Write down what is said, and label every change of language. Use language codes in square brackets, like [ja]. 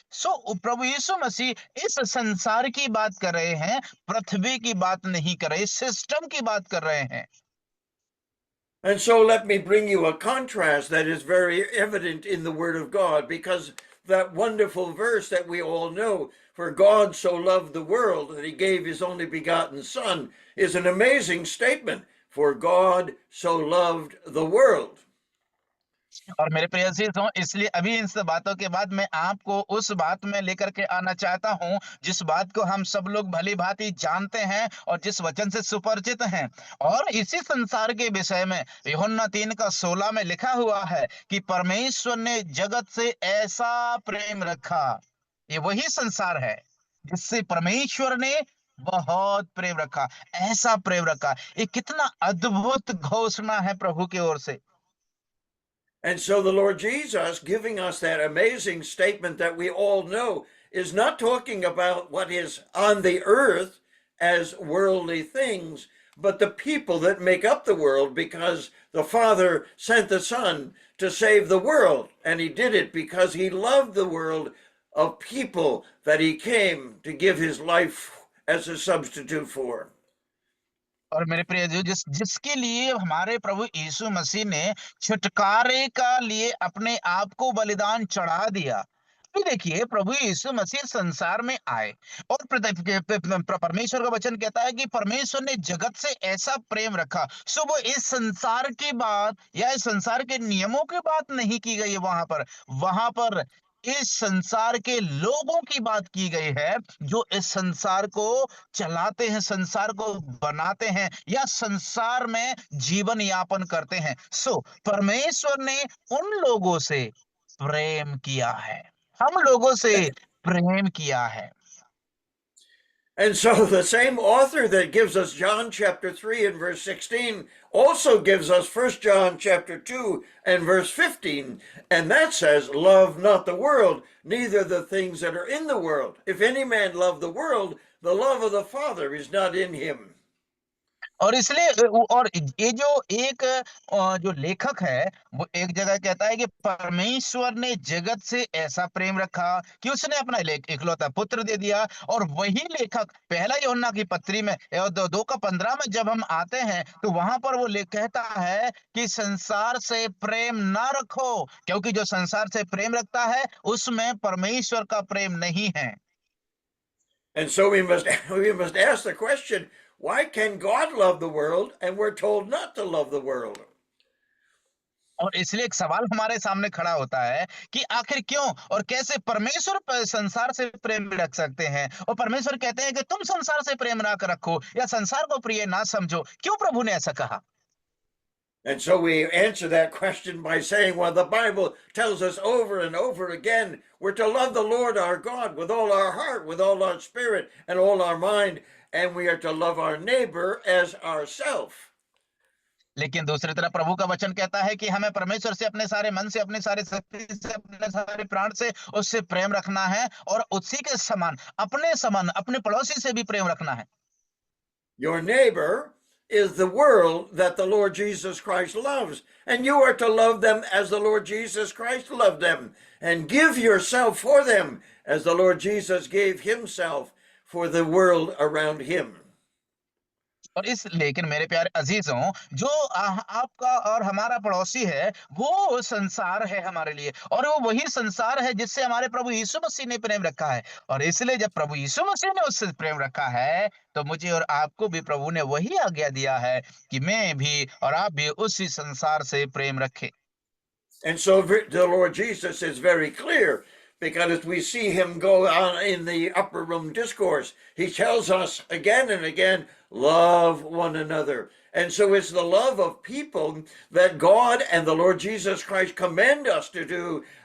[hi] सो प्रभु यीशु मसीह इस संसार की बात कर रहे हैं, पृथ्वी की बात नहीं कर रहे, सिस्टम की बात कर रहे हैं। [en] And so let me bring you a contrast that is very evident in the Word of God, because that wonderful verse that we all know, for God so loved the world that he gave his only begotten Son, is an amazing statement. For God so loved the world. [hi] और मेरे प्रिय अजीजों, इसलिए अभी इन सब बातों के बाद मैं आपको उस बात में लेकर के आना चाहता हूं जिस बात को हम सब लोग भली भांति जानते हैं और जिस वचन से सुपरिचित हैं। और इसी संसार के विषय में यूहन्ना 3:16 में लिखा हुआ है कि परमेश्वर ने जगत से ऐसा प्रेम रखा। ये वही संसार है जिससे परमेश्वर ने बहुत प्रेम रखा, ऐसा प्रेम रखा। ये कितना अद्भुत घोषणा है प्रभु की ओर से। [en] And so the Lord Jesus, giving us that amazing statement that we all know, is not talking about what is on the earth as worldly things, but the people that make up the world, because the Father sent the Son to save the world. And he did it because he loved the world of people that he came to give his life as a substitute for. [hi] और मेरे प्रिय जो जिसके लिए हमारे प्रभु यीशु मसीह ने छुटकारे का लिए अपने आप को बलिदान चढ़ा दिया। तो देखिए प्रभु यीशु मसीह संसार में आए और परमेश्वर का वचन कहता है कि परमेश्वर ने जगत से ऐसा प्रेम रखा। सो वो इस संसार की बात या इस संसार के नियमों की बात नहीं की गई है, वहां पर इस संसार के लोगों की बात की गई है जो इस संसार को चलाते हैं, संसार को बनाते हैं या संसार में जीवन यापन करते हैं। सो परमेश्वर ने उन लोगों से प्रेम किया है, हम लोगों से प्रेम किया है। [en] And so the same author that gives us John chapter 3 and verse 16 also gives us 1 John chapter 2 and verse 15. And that says, love not the world, neither the things that are in the world. If any man love the world, the love of the Father is not in him. [hi] और इसलिए और ये जो एक जो लेखक है वो एक जगह कहता है कि परमेश्वर ने जगत से ऐसा प्रेम रखा कि उसने अपना इकलौता पुत्र दे दिया। और वही लेखक पहला यूहन्ना की पत्री में 2:15 में जब हम आते हैं तो वहां पर वो कहता है कि संसार से प्रेम ना रखो, क्योंकि जो संसार से प्रेम रखता है उसमें परमेश्वर का प्रेम नहीं है। [en] And so we must ask the question, why can God love the world and we're told not to love the world? [hi] और इसलिए एक सवाल हमारे सामने खड़ा होता है कि आखिर क्यों और कैसे परमेश्वर संसार से प्रेम रख सकते हैं, और परमेश्वर कहते हैं कि तुम संसार से प्रेम ना रखो या संसार को प्रिय ना समझो। क्यों प्रभु ने ऐसा कहा? [en] And so we answer that question by saying, well, the Bible tells us over and over again, we're to love the Lord our God with all our heart, with all our spirit, and all our mind, and we are to love our neighbor as ourselves. [hi] लेकिन दूसरी तरफ प्रभु का वचन कहता है कि हमें परमेश्वर से अपने सारे मन से, अपने सारे शक्ति से, अपने सारे प्राण से उससे प्रेम रखना है, और उसी के समान अपने पड़ोसी से भी प्रेम रखना है। [en] Your neighbor is the world that the Lord Jesus Christ loves, and you are to love them as the Lord Jesus Christ loved them, and give yourself for them as the Lord Jesus gave himself for the world around him. [hi] और इस लेकिन मेरे प्यारे अजीजों, जो आपका और हमारा पड़ोसी है वो संसार है हमारे लिए, और वो वही संसार है जिससे हमारे प्रभु यीशु मसीह ने प्रेम रखा है। और इसलिए जब प्रभु यीशु मसीह ने उससे प्रेम रखा है तो मुझे और आपको भी प्रभु ने वही आज्ञा दिया है कि मैं भी और आप भी उसी संसार से प्रेम रखें। [en] And so the Lord Jesus is very clear, because as we see him go on in the upper room discourse, he tells us again and again, love one another. And so it's the love of people that God and the Lord Jesus Christ commend us to do.